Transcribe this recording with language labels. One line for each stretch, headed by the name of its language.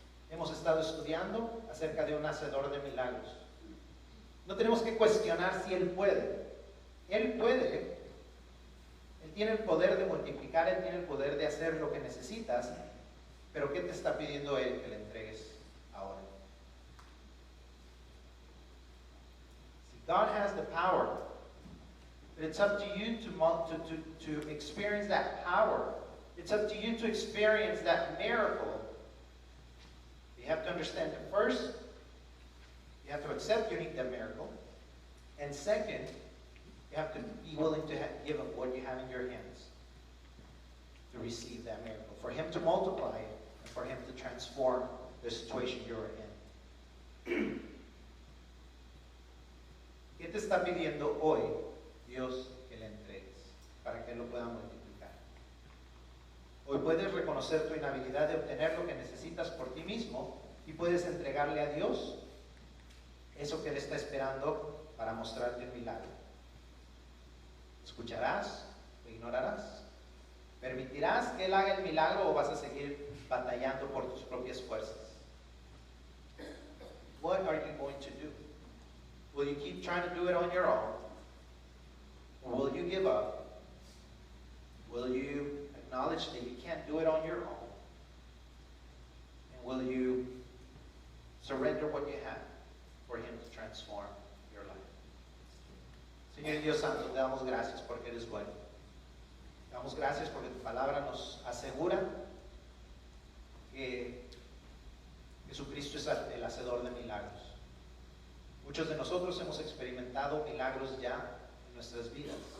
Spanish: Hemos estado estudiando acerca de un hacedor de milagros. No tenemos que cuestionar si Él puede. Él puede. Él tiene el poder de multiplicar, Él tiene el poder de hacer lo que necesitas. Pero ¿qué te está pidiendo Él que le entregues ahora?
English: Si God has the power, but it's up to you to experience that power. It's up to you to experience that miracle. You have to understand that first, you have to accept you need that miracle. And second, you have to be willing to give up what you have in your hands to receive that miracle. For Him to multiply it and for Him to transform the situation you're in.
Spanish: ¿Qué te está pidiendo hoy Dios que le entregues para que Él lo pueda multiplicar? Hoy puedes reconocer tu inhabilidad de obtener lo que necesitas por ti mismo y puedes entregarle a Dios eso que Él está esperando para mostrarte un milagro. ¿Escucharás o ignorarás? ¿Permitirás que Él haga el milagro o vas a seguir batallando por tus propias fuerzas?
English: What are you going to do? Will you keep trying to do it on your own? Or will you give up? Will you acknowledge that you can't do it on your own? And will you surrender what you have for Him to transform your life?
Spanish: Señor Dios Santo, te damos gracias porque eres bueno. Te damos gracias porque tu palabra nos asegura que Jesucristo es el hacedor de milagros. Muchos de nosotros hemos experimentado milagros ya en nuestras vidas.